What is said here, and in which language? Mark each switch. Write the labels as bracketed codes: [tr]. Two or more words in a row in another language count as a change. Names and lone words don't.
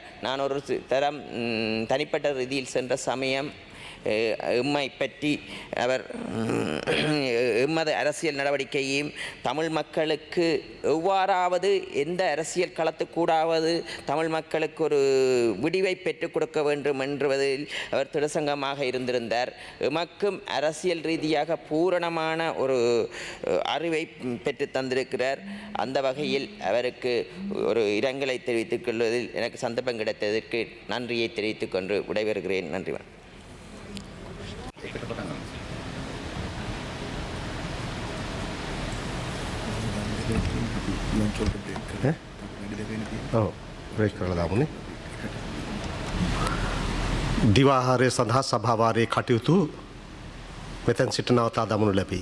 [ta] நான் ஒரு தரம் தனிப்பட்ட ரீதியில் சென்ற சமயம் எம்மை பற்றி அவர் எம்மது அரசியல் நடவடிக்கையையும் தமிழ் மக்களுக்கு எவ்வாறாவது எந்த அரசியல் களத்துக்கூடாவது தமிழ் மக்களுக்கு ஒரு விடிவை பெற்றுக் கொடுக்க வேண்டும் என்பதில் அவர் திடசங்கமாக இருந்திருந்தார். எமக்கும் அரசியல் ரீதியாக பூரணமான ஒரு அறிவை பெற்று தந்திருக்கிறார். அந்த வகையில் அவருக்கு ஒரு இரங்கலை தெரிவித்துக் கொள்வதில் எனக்கு சந்தர்ப்பம் கிடைத்ததற்கு நன்றியை தெரிவித்துக் கொண்டு விடைபெறுகிறேன். நன்றி. [si] දිවාහාරය සඳහා සභාවාරයේ කටයුතු මෙතැන් සිට නවතා දමනු ලැබී.